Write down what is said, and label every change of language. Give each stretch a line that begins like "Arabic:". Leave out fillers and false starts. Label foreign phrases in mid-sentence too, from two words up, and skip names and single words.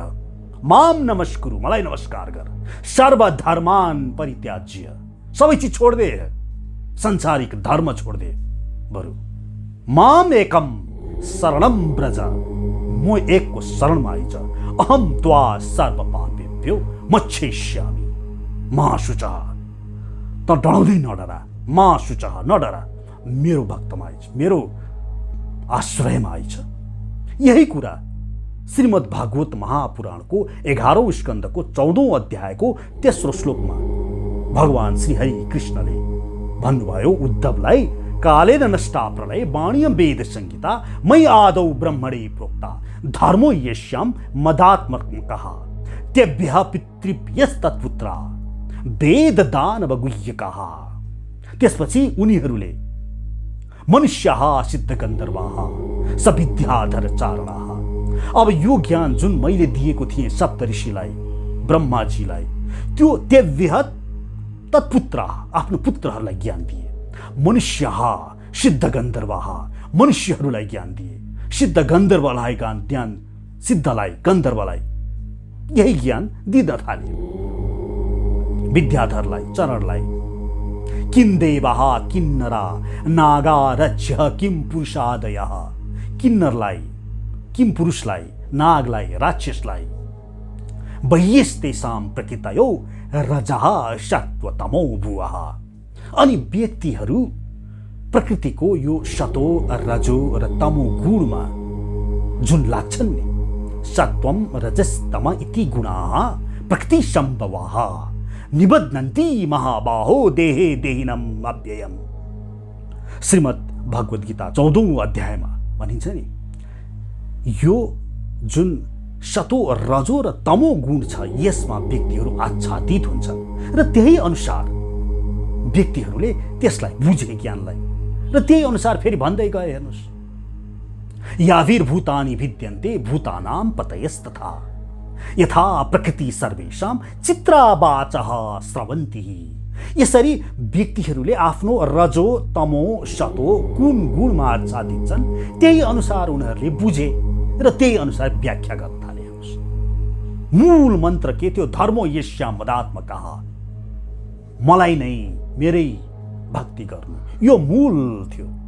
Sanskrit: माम नमस्कुरु,
Nepali: मलाई नमस्कार गर।
Sanskrit: सर्वधर्मान परित्याज्य,
Nepali: सबै चिज
Hindi: छोड दे,
Nepali: संसारिक धर्म
Hindi: छोड दे।
Sanskrit: बरु माम एकम शरणम ब्रज,
Nepali: म एकको शरणमा आइज।
Sanskrit: अहम त्वा सर्व पापेभ्यो मच्छेष्यामि मा शुचः।
Nepali: त डराउँदै नडरा,
Sanskrit: मा शुचः,
Nepali: नडरा, मेरो भक्तमा आइज, मेरो आश्रयमा आइज। यही कुरा श्रीमद् भागवत महापुराणको 11औं स्कन्धको 14औं अध्यायको तेस्रो श्लोकमा भगवान श्री हरि कृष्णले भन्नुभयो उद्धवलाई,
Sanskrit: कालेन नष्टा प्रलय वाणियम वेद संहिता मयि आदौ ब्रह्मणे प्रोक्ता धर्मो यस्याम मदात्मकः तेभ्यः पितृभ्यस्तत्पुत्रा वेद दानव गुह्यकाः।
Nepali: त्यसपछि उनीहरूले
Sanskrit: मनुष्याः सिद्ध गन्धर्वाः सविद्याधर चारणाः।
Nepali: अब यो ज्ञान जुन मैले दिएको थिएँ सप्तऋषिलाई, ब्रह्माजीलाई, त्यो
Sanskrit: तेभ्यः तत्पुत्राः,
Nepali: आफ्नो पुत्रहरूलाई ज्ञान दिए।
Sanskrit: मनुष्याः सिद्ध गन्धर्वाः,
Nepali: मनुष्यहरूलाई ज्ञान दिए। सिद्ध गन्धर्वलाई ज्ञान, सिद्धलाई गन्धर्वलाई यही ज्ञान दिन थाले। विद्याधरलाई, चरणलाई।
Sanskrit: किं देवाः किन्नरा नागा रक्ष किं पुरुषादयः।
Nepali: किन्नरलाई, किं पुरुषलाई, नागलाई, राक्षसलाई।
Sanskrit: वह्यस्तेषां प्रकृतयो रजः सत्वतमो भुवः।
Nepali: अनि व्यक्तिहरू प्रकृतिको यो सतो, रजो र तमो गुणमा जुन लाग्छन् नि,
Sanskrit: सत्वम रजस्तम इति गुणाः प्रकृति सम्भवाः निबध्नन्ति महाबाहो देहे देहिनम अव्ययम।
Nepali: श्रीमद् भगवत गीता 14औं अध्यायमा भनिन्छ नि, यो जुन सतो, रजो र तमो गुण छ, यसमा व्यक्तिहरू आच्छादित हुन्छन् र त्यही अनुसार व्यक्तिहरूले त्यसलाई बुझे, ज्ञानलाई, र त्यही अनुसार फेरि भन्दै गए। हेर्नुहोस्,
Sanskrit: याभिर्भूतानि भिद्यन्ते भूतानां पतयस्तथा यथा प्रकृति सर्वेषां चित्रावाचः स्रवन्ति।
Nepali: यसरी व्यक्तिहरूले आफ्नो रजो, तमो, सतो कुन गुणमा आच्छादित छन्, त्यही अनुसार उनीहरूले बुझे र त्यही अनुसार व्याख्या गर्न थाले। हेर्नुहोस्, मूल मन्त्र के थियो?
Sanskrit: धर्मो यस्याम मदात्मकः,
Nepali: मलाई नै, मेरै भक्ति गर्नु, यो मूल थियो।